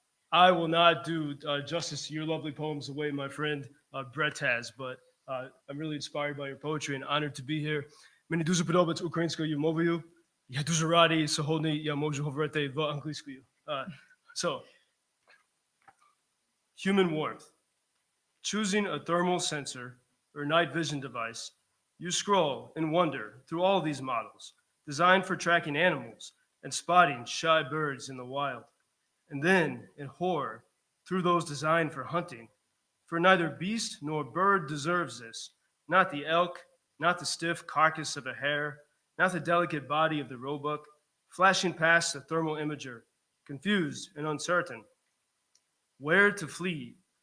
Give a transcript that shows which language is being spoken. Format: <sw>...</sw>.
<en>I will not do justice to your lovely poems the way my friend Brett has, but I'm really inspired by your poetry and honored to be here.</en> <uk>Мені дуже подобається українською мовою. Я дуже радий сьогодні я можу говорити в англійською.</uk> <en>So, human warmth. Choosing a thermal sensor or night vision device, you scroll and wonder through all these models, designed for tracking animals and spotting shy birds in the wild. And then, in horror, through those designed for hunting, for neither beast nor bird deserves this, not the elk, not the stiff carcass of a hare, not the delicate body of the roebuck, flashing past the thermal imager, confused and uncertain. Where to flee?</en>